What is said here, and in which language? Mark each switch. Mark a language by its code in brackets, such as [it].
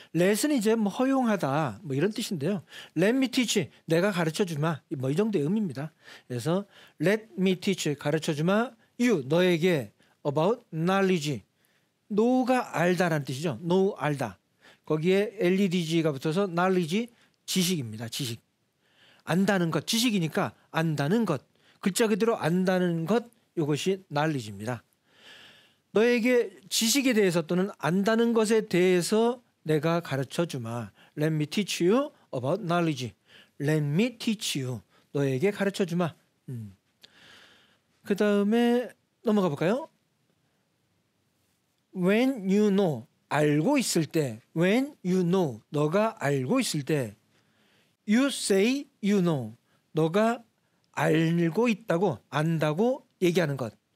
[ko] let은 이제 뭐 허용하다 뭐 이런 뜻인데요. [en] Let me teach. [ko] 내가 가르쳐 주마. 뭐 이 정도의 의미입니다. [en] 그래서 let me teach. [ko] 가르쳐 주마. you. [en] 너에게 about knowledge. [ko] know가 알다라는 뜻이죠. know 알다. 거기에 ledg가 붙어서 knowledge 지식입니다. 지식. 안다는 것. 지식이니까 안다는 것. 글자 그대로 안다는 것. 이것이 knowledge입니다. 너에게 지식에 대해서 또는 안다는 것에 대해서 내가 가르쳐 주마. [en] Let me teach you about knowledge. Let me teach you. [ko] 너에게 가르쳐 주마. 그 다음에 넘어가 볼까요? [en] When you know, [ko] 알고 있을 때. [en] When you know, [ko] 너가 알고 있을 때. [en] You say you know, [ko] 너가 알고 있다고, 안다고 얘기하는 것.